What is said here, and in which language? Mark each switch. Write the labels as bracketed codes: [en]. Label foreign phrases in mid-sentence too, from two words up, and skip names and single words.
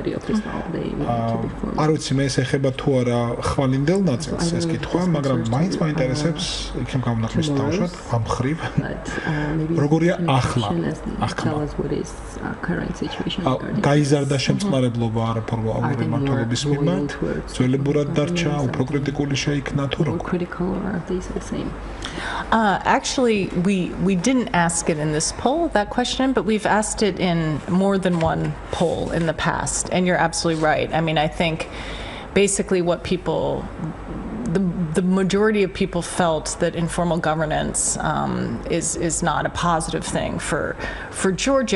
[ka] არ ვიცი მე ეს ეხება თუ არა ხვალინდელ ნაწილს ეს კითხვა, მაგრამ მაინც მაინტერესებს იქნებ გამონაკლისის თავშოთ ამ ხრივ. როგორია ახლა ახლა გაიზარდა შემწყნარებლობა არაფორმალური მმართველობის მიმართ, ძველებურად დარჩა, უფრო კრიტიკული შეიქნა თუ როგორ? [en] Actually, we didn't ask it in this poll, that question, but we've asked it in more than one poll in the past. And you're absolutely right. I mean, I think basically what people, the majority of people felt that informal governance is not a positive thing for Georgia.